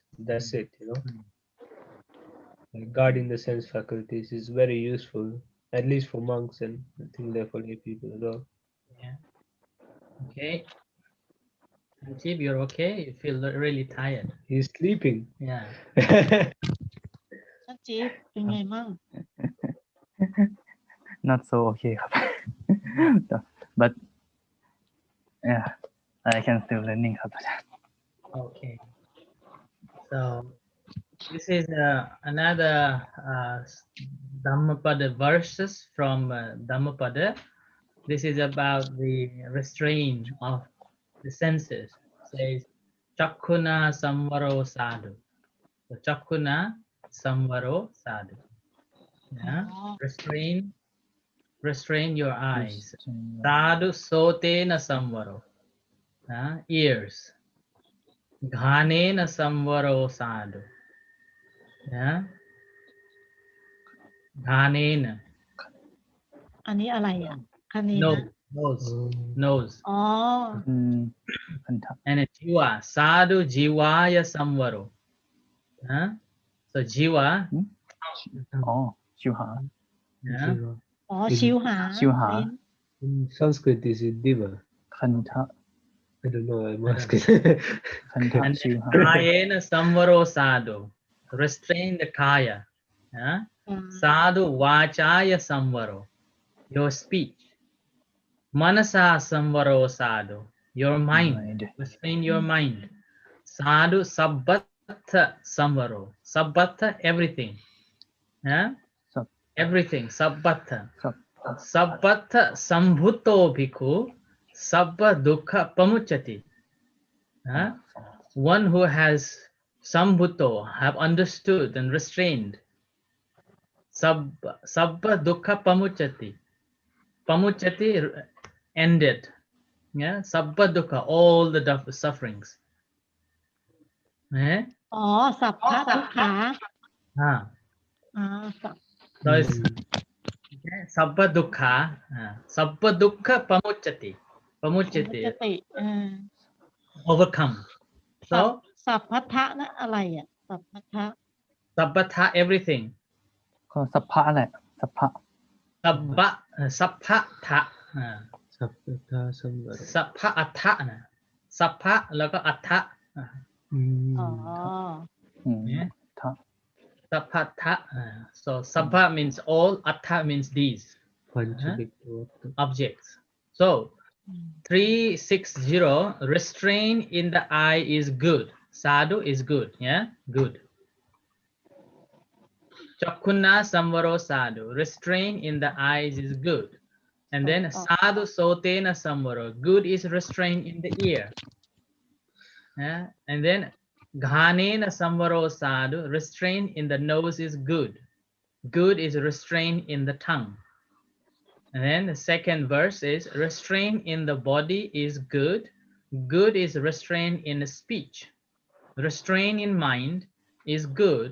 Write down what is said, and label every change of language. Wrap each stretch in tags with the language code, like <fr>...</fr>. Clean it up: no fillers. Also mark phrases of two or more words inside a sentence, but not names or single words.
<en>That's it, you know. Like guarding the sense faculties is very useful, at least for monks and I think therefore lay people as well. Yeah. Okay. Chip, you're okay? You feel really tired. He's sleeping. Yeah.</en> <th>ท่านจี๊บเป็นไงมั่ง</th> <en>not so okay ครับ but yeah I can still learning ครับ Okay. So this is another Dhammapada verses from Dhammapada. This is about the restraint of the senses. It says</en> <pi>Chakkhuna samvaro sadhu. So Chakkhuna samvaro sadhu.</pi> <en>Yeah. Restrain your eyes.</en> <pi>Sadhu sotena samvaro. Ears. Ghanena samvaro sadhu.</pi> <en>Yeah. Ghanena.</en> <th>อันนี้อะไรอ่ะคันนี้นะ</th> <en>Nose.</en> <th>อ๋อ พันธะ</th> <pi>And jiva. Sadhu jivaya samvaro.</pi> <en>So jiva.</en> <th>อ๋อชิวหา</th> <en>Yeah.</en> <th>อ๋อชิวหา ชิวหา ลิ้น</th> <en>In Sanskrit, is it diva?</en> <th>คันธะ</th> <en>I don't know. I'm asking.</en> <th>คันธะ</th> <en>And</en> <th>ชิวหา</th> <pi>kayena samvaro sadhu.</pi> <en>Restrain the kaya. Yeah?</en> <th>อ่า</th> <pi>Sadhu vachaya samvaro.</pi> <en>Your speech.</en> <pi>Manasa samvaro sadhu.</pi> <en>Your mind. Restrain your mind.</en> <pi>Sadhu sabbatha samvaro.</pi> <en>Sabbatha everything. Yeah? Sab- Everything.</en> <pi>Sabbatha.</pi> <th>สับ</th> <pi>Sabbatha sambhuto bhikkhu. Sabba dukkha pamuchati. Huh?</pi> <en>One who has sambhuto, have understood and restrained.</en> <pi>Sabba dukkha pamuchati.</pi> <en>Pamuchati ended. Yeah,</en> <pi>sabba dukkha,</pi> <en>all the sufferings. Eh?</en> <th>อ๋อสัพพะทุกขา Ah. อ่าสัพ</th> <en>So it's okay,</en> <pi>sabba dukkha. Sabba dukkha pamuchati.</pi> <th>มุ</th> <pi>Pamuchati,</pi> <th>จติ</th> <en>overcome.</en> <th>สัพ</th> <en>So</en> <th>สัพพัทธะนะอะไรอ่ะสัพพัทธะ</th> <en>sabbata everything.</en> <th>ก็สัพพะแหละสัพพะ</th> <pi>Sappha-tha. Sappata samvara.</pi> <th>Sappha-atha นะ Sappha แล้วก็ atha อ๋อ</th> <en>Yeah.</en> <th>ทะ</th> <pi>Sappha-tha.</pi> <en>So sappha means all, atha means these</en> <pi>Panchavikta.</pi> <en>objects. So 360, restrain in the eye is good. Sadhu is good. Yeah, good.</en> <pi>Chakkhuna samvaro sadhu.</pi> <en>Restrain in the eyes is good. And then</en> <pi>sadhu sotena samvaro.</pi> <en>Good is restrain in the ear. Yeah. And then</en> <pi>ghanena samvaro sadhu.</pi> <en>Restrain in the nose is good. Good is restrain in the tongue. And then the second verse is restrain in the body is good. Good is restrain in the speech. Restrain in mind is good.</en>